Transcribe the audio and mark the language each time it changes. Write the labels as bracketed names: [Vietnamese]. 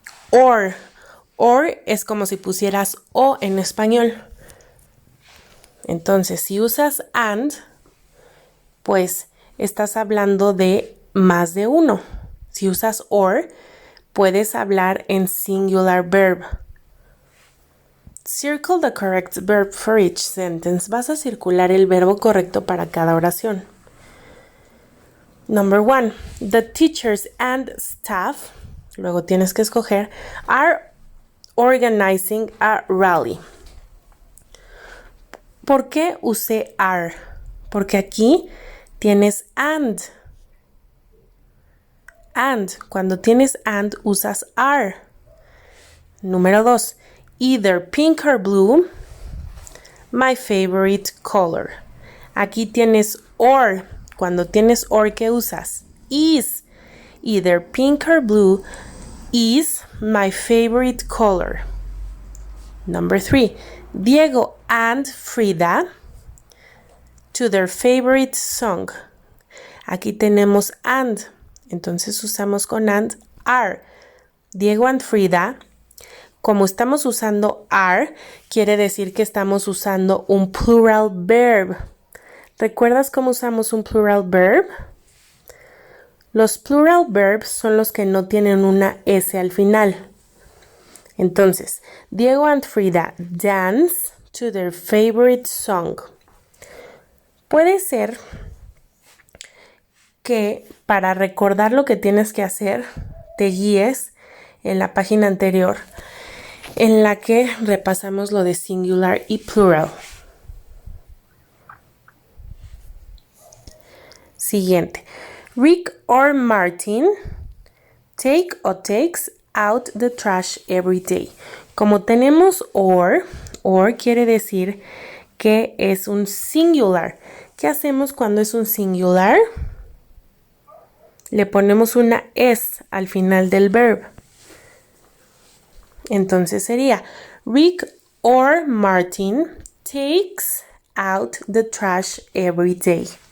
[Spanish] Or es como si pusieras o en español. Entonces, si usas and, pues estás hablando de más de uno. Si usas or, puedes hablar en singular verb. [English] Circle the correct verb for each sentence. [Spanish] Vas a circular el verbo correcto para cada oración. [English] Number 1. The teachers and staff, [Spanish] luego tienes que escoger, [English] are organizing a rally. [Spanish] ¿Por qué usé are? Porque aquí tienes and. And. Cuando tienes and, usas are. Número 2. [English] Either pink or blue, my favorite color. [Spanish] Aquí tienes or. Cuando tienes or, ¿qué usas? [English] Is. Either pink or blue is my favorite color. Number 3. Diego and Frida to their favorite song. [Spanish] Aquí tenemos and. Entonces usamos con and are. [English] Diego and Frida. [Spanish] Como estamos usando are, quiere decir que estamos usando un plural verb. ¿Recuerdas cómo usamos un plural verb? Los plural verbs son los que no tienen una S al final. [English] Entonces, Diego and Frida dance to their favorite song. [Spanish] Puede ser que para recordar lo que tienes que hacer, te guíes en la página anterior, en la que repasamos lo de singular y plural. Siguiente. [English] Rick or Martin take or takes out the trash every day. [Spanish] Como tenemos or quiere decir que es un singular. ¿Qué hacemos cuando es un singular? Le ponemos una S al final del verbo. Entonces sería [English] Rick or Martin takes out the trash every day.